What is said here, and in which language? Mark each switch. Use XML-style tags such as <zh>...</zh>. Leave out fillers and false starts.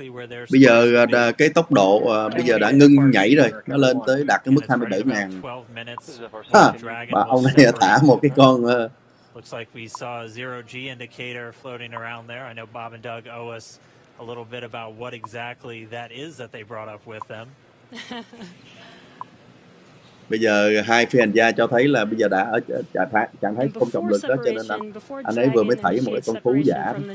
<vi>Bây giờ cái tốc độ bây giờ đã ngưng nhảy rồi, nó lên tới đạt cái mức 27.000. Và ông này thả một cái con</vi> <en>looks like we saw a zero G indicator floating around there. I know Bob and Doug owe us a little bit about what exactly that is that they brought up with them.</en> <vi>Bây giờ hai phi hành gia cho thấy là bây giờ đã ở trạng thái không trọng lực đó, cho nên là anh ấy vừa mới thảy một cái con thú giả.</vi>